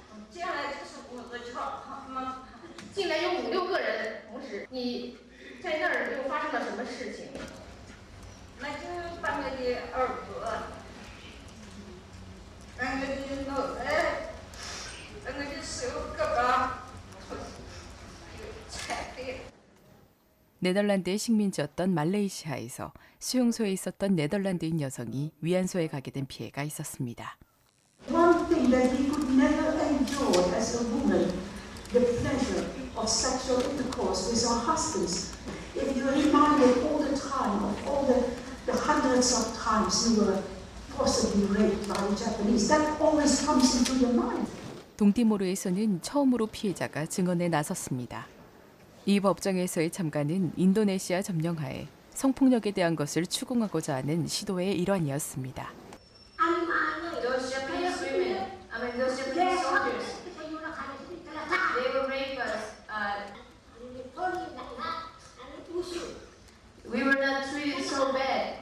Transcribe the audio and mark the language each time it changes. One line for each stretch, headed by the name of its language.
Chinese: 接下来就是进来有5、6个人，同时你在那儿又发生了什么事情？那就把我的耳朵，我的脑袋，我的手胳膊，踩的。
Korean: 네덜란드의 식민지였던 말레이시아에서 수용소에 있었던 네덜란드인 여성이 위안소에 가게 된 피해가 있었습니다.
English: One thing that he could never endure as a woman, the pleasure of sexual intercourse with her husbands. If you are reminded all the time of all the hundreds of times you were forcibly raped by the Japanese, that always comes into your mind.
Korean: 동티모르에서는 처음으로 피해자가 증언에 나섰습니다. 이 법정에서의 참가는 인도네시아 점령하에 성폭력에 대한 것을 추궁하고자 하는 시도의 일환이었습니다.
English: Those Japanese women, those Japanese soldiers, they will rape us. We were not treated so bad.